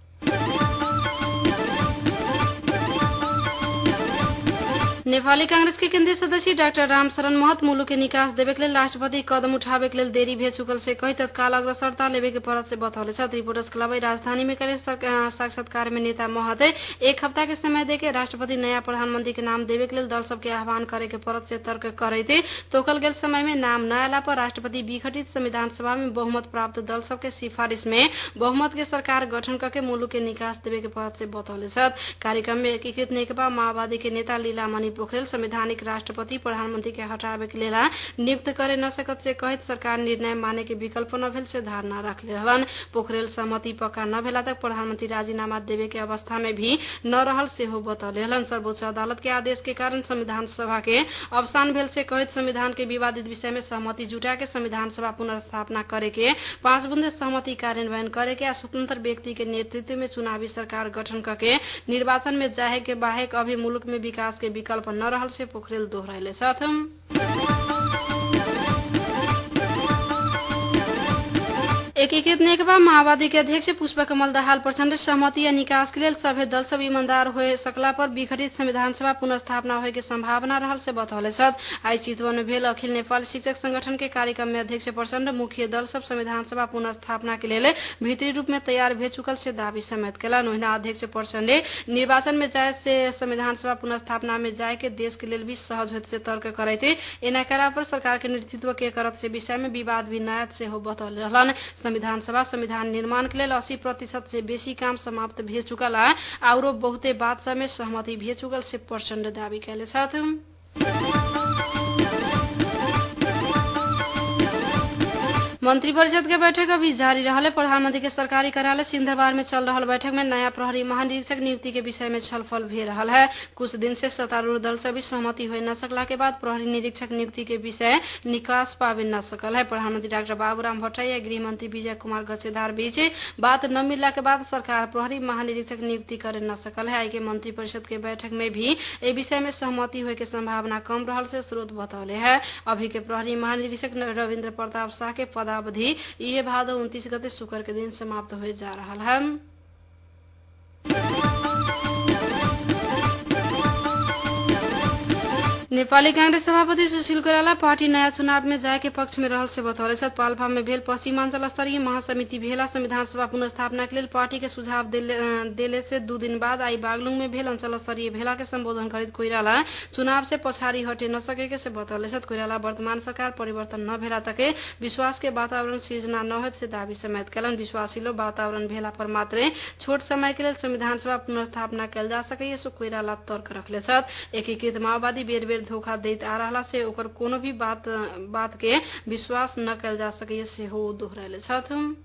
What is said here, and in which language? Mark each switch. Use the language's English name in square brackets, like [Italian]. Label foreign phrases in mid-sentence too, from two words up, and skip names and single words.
[Maithili] नेपाली कांग्रेस के केंद्रीय सदस्य डॉक्टर रामशरण महत मुलुक के निकास देवे के लिए राष्ट्रपति कदम उठावे के लिए देरी भे चुकल से कही तत्काल अग्रसरता लेवे के पड़त से बतौले। रिपोर्टर्स क्लब राजधानी में करे साक्षात्कार में नेता महत 1 हफ्ता के समय देके राष्ट्रपति नया प्रधानमंत्री के नाम देवे के लिए दल सबके आह्वान करे के पड़त से तर्क करे तोकल गेल समय में नाम न आला पर राष्ट्रपति विघटित संविधान सभा में बहुमत प्राप्त दल सबके सिफारिश में बहुमत के सरकार गठन करके मुलुक के निकास देवे के पड़त से बतौले। कार्यक्रम में एकीकृत नेकपा माओवादी के नेता लीलामणि पोखरेल संवैधानिक राष्ट्रपति प्रधानमंत्री के हटावे के लिए नियुक्त करे न सकत से कहित सरकार निर्णय माने के विकल्प न भेल से धारणा रखले रहलन। पोखरेल सहमति पक्का न भेला तक प्रधानमंत्री राजीनामा देवे के अवस्था में भी न रहल से हो बतौले रहलन। सर्वोच्च अदालत के आदेश के कारण संविधान सभा के अवसान भेल से कहित संविधान के विवादित विषय में सहमति जुटा के संविधान सभा पुनर्स्थापना करे के 5 बूंदे सहमति कार्यान्वयन करे के स्वतंत्र व्यक्ति के नेतृत्व में चुनावी सरकार गठन करके निर्वाचन में जाए के बाहेक अभी मुलुक में विकास के विकल्प न रहल से पोखरेल दोहराइले साथ। एकीकृत नेकपा माओवादी के अध्यक्ष पुष्पकमल दाहाल प्रचंड सहमति या निकास के लिए सभे दल सब ईमानदार होए सकला पर विघटित संविधान सभा पुनर्स्थापना होए के संभावना रहल से बतौले। आई चितवन में भेल अखिल नेपाल शिक्षक संगठन के कार्यक्रम में अध्यक्ष प्रचंड मुख्य दल सब संविधान सभा पुनर्स्थापना के लिए भीतरी रूप में तैयार भे चुकल से दावी समेत कैला। नोहिना अध्यक्ष प्रचंड निर्वाचन में जाए से संविधान सभा पुनर्स्थापना में जाए के देश के लिए भी सहज होते से तर्क करे एना करा पर सरकार के नेतृत्व के करत से विषय में विवाद भी नायत से हो बतौले रहलन। संविधान सभा संविधान निर्माण के लिए 80% से बेसी काम समाप्त भे चुकल और बहुते बात सब में सहमति भे चुकल से प्रचंड दावी कैले साथ। मंत्रिपरिषद के बैठक अभी जारी रहले। प्रधानमंत्री के सरकारी कार्यालय सिंह दरबार में चल रहा बैठक में नया प्रहरी महानिरीक्षक नियुक्ति के विषय में छलफल भे रहा है। कुछ दिन से सत्तारूढ़ दल से भी सहमति हो न सकला के बाद प्रहरी निरीक्षक नियुक्ति के विषय निकास पावे न सकल है। प्रधानमंत्री डॉक्टर बाबूराम भट्टराई गृह मंत्री विजय कुमार गच्छेदार बीच बात न मिलला के बाद सरकार प्रहरी महानिरीक्षक नियुक्ति करे न सकल है। आई के मंत्रिपरिषद के बैठक में भी ए विषय में सहमति होए के संभावना कम रहल से स्रोत बतौले है। अभी के प्रहरी महानिरीक्षक रविन्द्र प्रताप शाह के पदावधि यह भादो 29 गते शुक्र के दिन समाप्त हो जा रहा है। नेपाली कांग्रेस सभापति सुशील कोइराला पार्टी नया चुनाव में जाए के पक्ष में रहल से बतौले। पाल्पा में भेल पश्चिमांचल स्तरीय महासमिति भेला संविधान सभा पुनर्स्थापना के लिए पार्टी के सुझाव देले से 2 दिन बाद आई बागलुंग में भेल अंचल स्तरीय भेला के संबोधन करित कोइराला चुनाव से पछाड़ी हटे न सके से बतौले। कोइराला वर्तमान सरकार परिवर्तन न भेला तक विश्वास के वातावरण सृजना न होत से दावी समेत कैलन। विश्वासिलो वातावरण भेला पर मात्र छोट समय के लिए संविधान सभा पुनर्स्थापना कैल जा सके कोइराला तर्क रखले। एकीकृत माओवादी बेर बेर धोखा देत आ रहा से ओकर कोनो भी बात के विश्वास न कल जा सके से हो दोहराइले साथ।